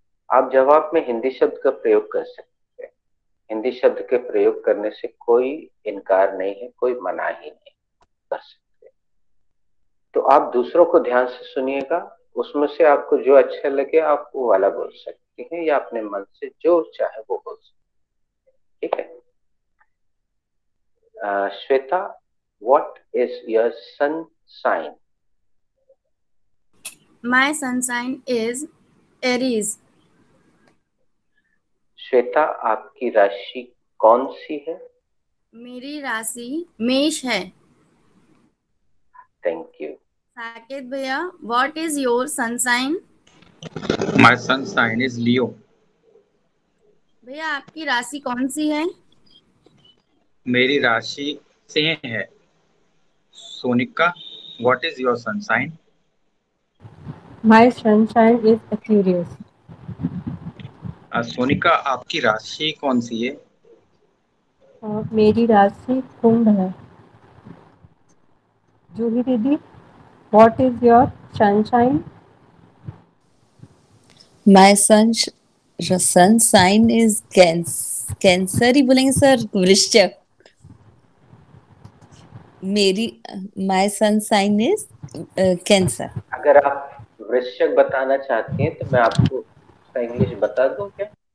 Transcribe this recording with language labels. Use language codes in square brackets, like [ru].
[hi] आप जवाब में हिंदी शब्द का प्रयोग कर सकते हैं। हिंदी शब्द के प्रयोग करने से कोई इनकार नहीं है, कोई मना ही नहीं कर सकते। तो आप दूसरों को ध्यान से सुनिएगा, उसमें से आपको जो अच्छा लगे आप वो वाला बोल सकते हैं, या अपने मन से जो चाहे वो बोल सकते हैं। ठीक है। Shweta, [en] what is your sun sign? My sun sign is Aries. [hi] Shweta, आपकी राशि कौन सी है? मेरी राशि मेष है। [en] Thank you. Saket भैया, what is your sun sign? My sun sign is Leo. [hi] भैया आपकी राशि कौन सी है? मेरी राशि सिंह है। [en] Sonika, what is your sun sign? My sun sign is Aquarius. [hi] Sonika, आपकी राशि कौन सी है? मेरी राशि कुंभ है। [en] जूही दीदी, what is your sun sign? My sun sign is [hi] cancer ही बोलेंगे सर, वृश्चिक। [en] मेरी my sun sign is cancer. [hi] अगर आप वृश्चिक बताना चाहती हैं तो मैं आपको उसका इंग्लिश बता दूं क्या?